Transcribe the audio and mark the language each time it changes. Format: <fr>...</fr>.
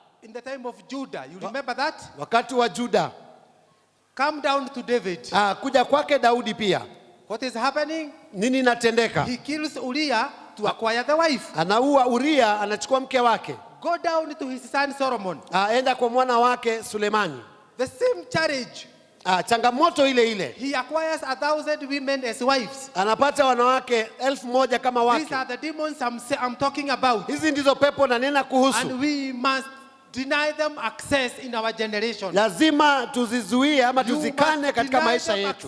<en>In the time of Judah, you remember that?</en> <sw>Wakati wa Juda.</sw> <en>Come down to David.</en> <sw>Kuja kwake Daudi pia.</sw> <en>What is happening?</en> <sw>Nini inatendeka?</sw> <en>He kills Uriah to acquire the wife.</en> <sw>Anaua Uriah, anachukua mke wake.</sw> <en>Go down to his son Solomon.</en> <sw>Enda kwa mwana wake Sulemani.</sw> <en>The same challenge.</en> <sw>Changamoto ile.</sw> <en>He acquires 1,000 women as wives.</en> <sw>Anapata wanawake 1,000 kama wake.</sw> <en>These are the demons I'm talking about.</en> <sw>Hizi ndizo pepo na nena kuhusu.</sw> <en>And we must deny them access in our generation.</en> <sw>Lazima tuzizuie ama tuzikane katika maisha yetu.</sw>